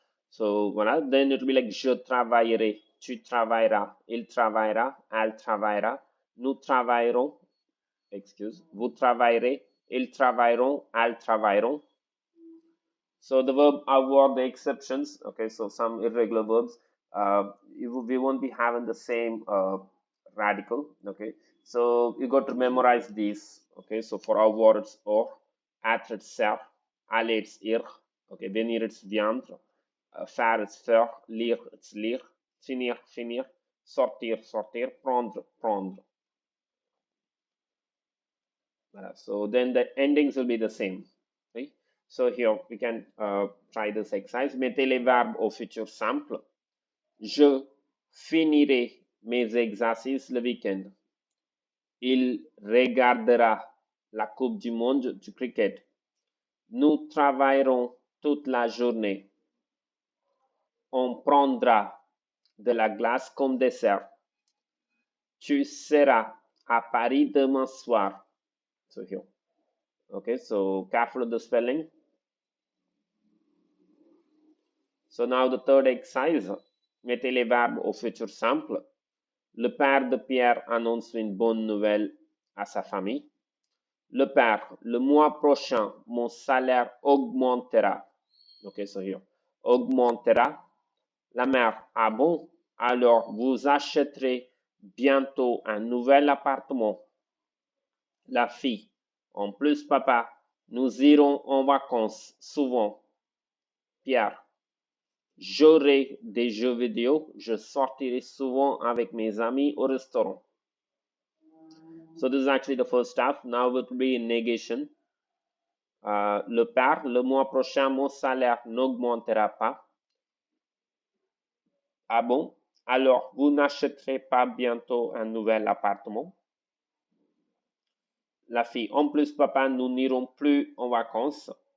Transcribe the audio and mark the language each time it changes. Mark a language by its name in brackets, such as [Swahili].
[English] So voilà, then it will be like [French] je travaillerai, tu travailleras, il travaillera, elle travaillera, nous travaillerons, excuse, vous travaillerez, ils travailleront, elles travailleront. [English] So the verb avoir, the exceptions, okay, so some irregular verbs, we won't be having the same radical, okay. So you got to memorize these, okay. So for avoir it's or, être it's ser, aller it's ir, okay, venir it's viendre, faire it's faire, lire it's lire, finir, finir, sortir, sortir, prendre, prendre. So then the endings will be the same. Okay? So here we can try this exercise. [French] Mettez les verbes au futur simple. Je finirai mes exercices le week-end. Il regardera la Coupe du Monde du cricket. Nous travaillerons toute la journée. On prendra de la glace comme dessert. Tu seras à Paris demain soir. [English] So here. Okay, so careful of the spelling. So now the third exercise. [French] Mettez les verbes au futur simple. Le père de Pierre annonce une bonne nouvelle à sa famille. Le père, le mois prochain, mon salaire augmentera. [English] Okay, so here. [French] Augmentera. La mère, ah bon? Alors vous achèterez bientôt un nouvel appartement. La fille, en plus, papa, nous irons en vacances souvent. Pierre, j'aurai des jeux vidéo. Je sortirai souvent avec mes amis au restaurant. [English] So this is actually the first half. Now it will be in negation. [French] Le père, le mois prochain, mon salaire n'augmentera pas. Ah bon? Alors, vous n'achèterez pas bientôt un nouvel appartement? La fille, en plus, papa, nous n'irons plus en vacances.